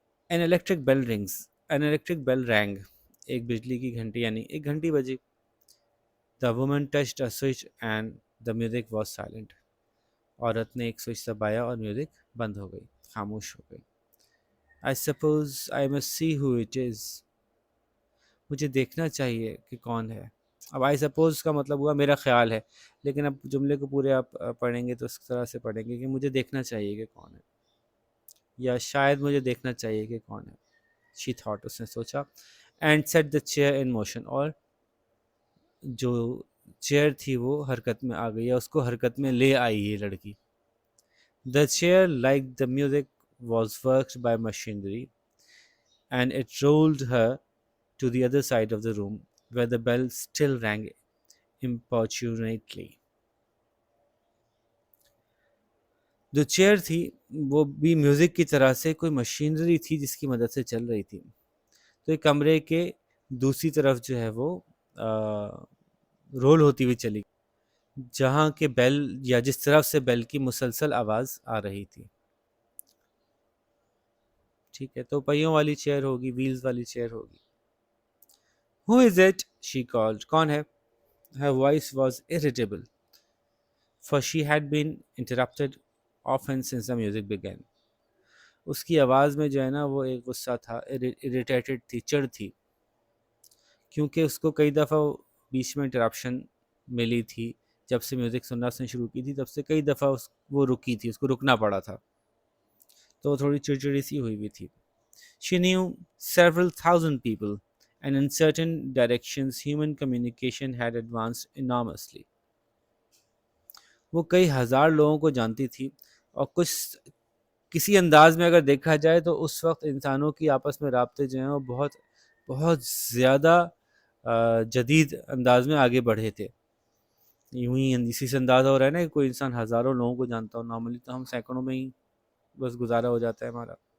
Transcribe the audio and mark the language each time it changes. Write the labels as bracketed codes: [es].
[en] an electric bell rings an electric bell rang، [ur] ایک بجلی کی گھنٹی یعنی ایک گھنٹی بجی. [en] the woman touched a switch and the music was silent، [ur] عورت نے ایک سوئچ دبایا اور میوزک بند ہو گئی، خاموش ہو گئی. [en] I suppose I must see who it is، [ur] مجھے دیکھنا چاہیے کہ کون ہے. اب [en] I suppose [ur] کا مطلب ہوا میرا خیال ہے، لیکن اب جملے کو پورے آپ پڑھیں گے تو اس طرح سے پڑھیں گے کہ مجھے دیکھنا چاہیے کہ کون ہے، یا شاید مجھے دیکھنا چاہیے کہ کون ہے. [en] she thought، [ur] اس نے سوچا. [en] and set the chair in motion، [ur] اور جو چیئر تھی وہ حرکت میں آ گئی، یا اس کو حرکت میں لے آئی یہ لڑکی. [en] the chair like the music was worked by machinery and it rolled her to the other side of the room where the bell still rang importunately. [ur] جو چیئر تھی وہ بھی میوزک کی طرح سے کوئی مشینری تھی جس کی مدد سے چل رہی تھی. تو ایک کمرے کے دوسری طرف جو ہے وہ رول ہوتی ہوئی چلی، جہاں کے بیل یا جس طرف سے بیل کی مسلسل آواز آ رہی تھی. ٹھیک ہے، تو پہیوں والی چیئر ہوگی، ویلز والی چیئر ہوگی. [en] Who is it؟ she called، [ur] کون ہے؟ [en] Her voice was irritable for she had been interrupted often since the music began. [ur] اس کی آواز میں جو ہے نا وہ ایک غصہ تھا، irritated تھی، چڑ تھی، کیونکہ اس کو کئی دفعہ بیچ میں انٹرپشن ملی تھی. جب سے میوزک سننا اس نے شروع کی تھی تب سے کئی دفعہ وہ رکی تھی، اس کو رکنا پڑا تھا، تو وہ تھوڑی چڑچڑی سی ہوئی ہوئی تھی. [en] She knew several thousand people and in certain directions human communication had advanced enormously. [ur] وہ کئی ہزار لوگوں کو جانتی تھی، اور کسی انداز میں اگر دیکھا جائے تو اس وقت انسانوں کی آپس میں رابطے جو ہیں وہ بہت بہت زیادہ جدید انداز میں آگے بڑھے تھے. یوں ہی اسی سے اندازہ ہو رہا ہے نا کہ کوئی انسان ہزاروں لوگوں کو جانتا ہو، نارملی تو ہم سینکڑوں میں ہی بس گزارا ہو جاتا ہے ہمارا.